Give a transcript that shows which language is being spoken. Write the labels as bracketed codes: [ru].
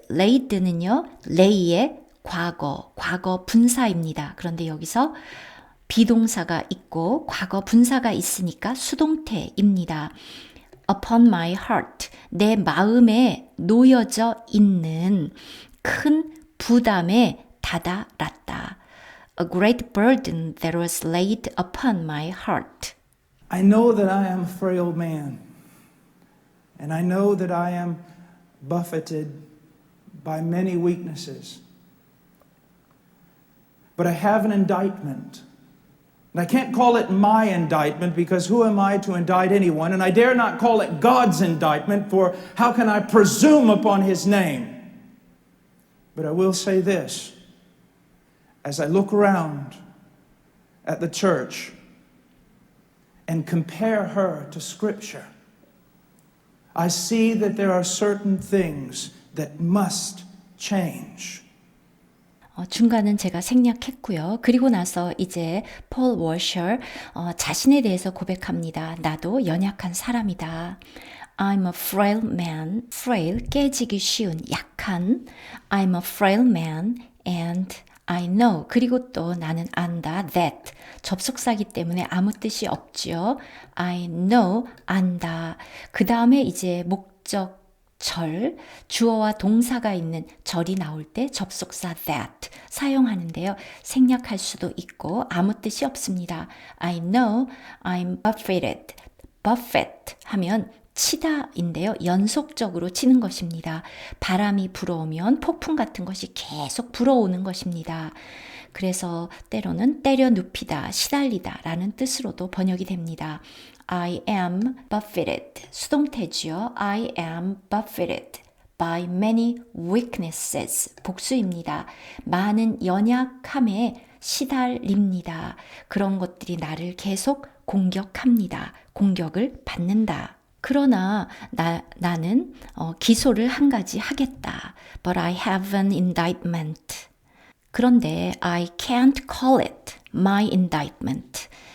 [ko] laid는요, lay의 과거 분사입니다. 그런데 여기서 비동사가 있고 과거 분사가 있으니까 수동태입니다. [en] Upon my heart, [ko] 내 마음에 놓여져 있는 큰 부담에 다다랐다. [en] A great burden that was laid upon my heart. I know that I am a frail man, and I know that I am buffeted by many weaknesses. But I have an indictment. And I can't call it my indictment because who am I to indict anyone? And I dare not call it God's indictment, for how can I presume upon His name? But I will say this. As I look around at the church and compare her to Scripture, I see that there are certain things that must change. [ko] 중간은 제가 생략했고요. 그리고 나서 이제 폴 워셔 자신에 대해서 고백합니다. 나도 연약한 사람이다. [en] I'm a frail man. frail, [ko] 깨지기 쉬운, 약한. [en] I'm a frail man and I know. [ko] 그리고 또 나는 안다. That. 접속사기 때문에 아무 뜻이 없죠. [en] I know. [ko] 안다. 그 다음에 이제 목적절, 주어와 동사가 있는 절이 나올 때 접속사 that 사용하는데요. 생략할 수도 있고 아무 뜻이 없습니다. [en] I know I'm buffeted. [ko] buffet 하면 치다인데요. 연속적으로 치는 것입니다. 바람이 불어오면 폭풍 같은 것이 계속 불어오는 것입니다. 그래서 때로는 때려 눕히다, 시달리다 라는 뜻으로도 번역이 됩니다. [en] I am buffeted. [ko] 수동태지요. [en] I am buffeted by many weaknesses. [ko] 복수입니다. 많은 연약함에 시달립니다. 그런 것들이 나를 계속 공격합니다. 공격을 받는다. 그러나 나는 기소를 한 가지 하겠다. [en] But I have an indictment. 그런데 I can't call it my indictment.